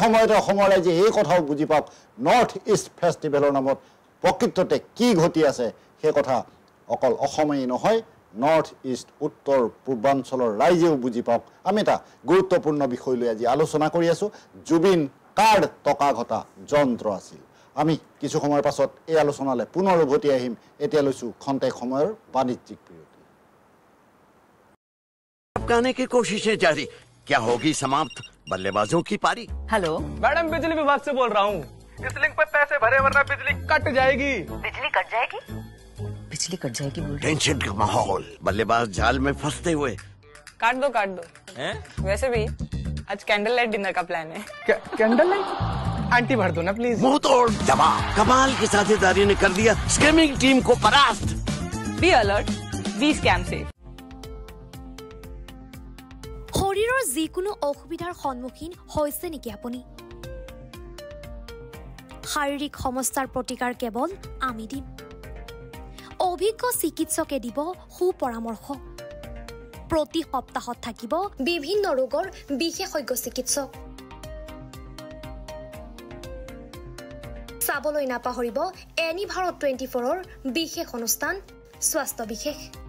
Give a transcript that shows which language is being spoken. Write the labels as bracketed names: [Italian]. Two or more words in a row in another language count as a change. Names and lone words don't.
[Assamese] সময়তে অসমৰ ৰাইজে এই কথাও বুজি পাওক নৰ্থ ইষ্ট ফেষ্টিভেলৰ নামত প্ৰকৃততে কি ঘটি আছে সেই কথা অকল অসমেই নহয় নৰ্থ ইষ্ট উত্তৰ পূৰ্বাঞ্চলৰ ৰাইজেও বুজি পাওক আমি এটা গুৰুত্বপূৰ্ণ বিষয় লৈ আজি আলোচনা কৰি আছো জুবিন কাৰ টকা ঘটা যন্ত্ৰ আছিল আমি কিছু সময়ৰ পাছত এই আলোচনালৈ পুনৰ উভতি আহিম এতিয়া লৈছো খন্তেক সময়ৰ বাণিজ্যিক বিৰতি [Hindi] गाने की कोशिशें जारी क्या होगी समाप्त बल्लेबाजों की पारी हेलो मैडम बिजली विभाग से बोल रहा हूँ इस लिंक पे पैसे भरे वरना बिजली कट जाएगी बिजली कट जाएगी बोल टेंशन का माहौल बल्लेबाज जाल में फंसते हुए काट दो वैसे भी आज [English] candle light dinner [Hindi] का प्लान है [English] candle light [Hindi] आंटी भर दो ना प्लीज मुंह तोड़ जवाब कमाल की साझेदारी ने कर दिया स्कैमिंग टीम को परास्त [English] be alert we scam से [Assamese] শৰীৰৰ যিকোনো অসুবিধাৰ সন্মুখীন হৈছে নেকি আপুনি শাৰীৰিক সমস্যাৰ প্ৰতিকাৰ কেৱল আমি দিম অভিজ্ঞ চিকিৎসকে দিব সুপৰামৰ্শ প্ৰতি সপ্তাহত থাকিব বিভিন্ন ৰোগৰ বিশেষজ্ঞ চিকিৎসক চাবলৈ নাপাহৰিব এনি ভাৰত 24ৰ বিশেষ অনুষ্ঠান স্বাস্থ্য বিশেষ